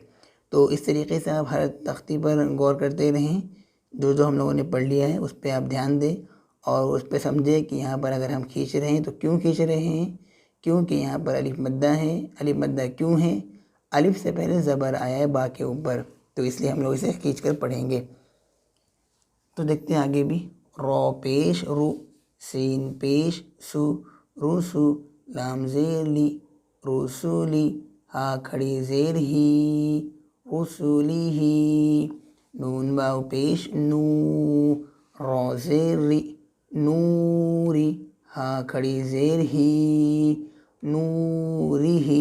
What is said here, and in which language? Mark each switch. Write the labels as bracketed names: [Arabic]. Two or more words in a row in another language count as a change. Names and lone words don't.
[Urdu] تو اس طریقے سے آپ ہر تختی پر غور کرتے رہیں، جو ہم لوگوں نے پڑھ لیا ہے اس پہ آپ دھیان دیں اور اس پہ سمجھیں کہ یہاں پر اگر ہم کھینچ رہے ہیں تو کیوں کھینچ رہے ہیں، کیونکہ یہاں پر الف مدہ ہے۔ الف مدہ کیوں ہے؟ الف سے پہلے زبر آیا ہے با کے اوپر، تو اس لیے ہم لوگ اسے کھینچ کر پڑھیں گے۔ تو دیکھتے ہیں آگے بھی۔ رو پیش رو، سین پیش سو، روسو، لام زیر لی، رسولی، ہا کھڑی زیر ہی، رسولی ہی، نون واو پیش نو، را زیر ری، نوری، ہا کھڑی زیر ہی، نوری ہی۔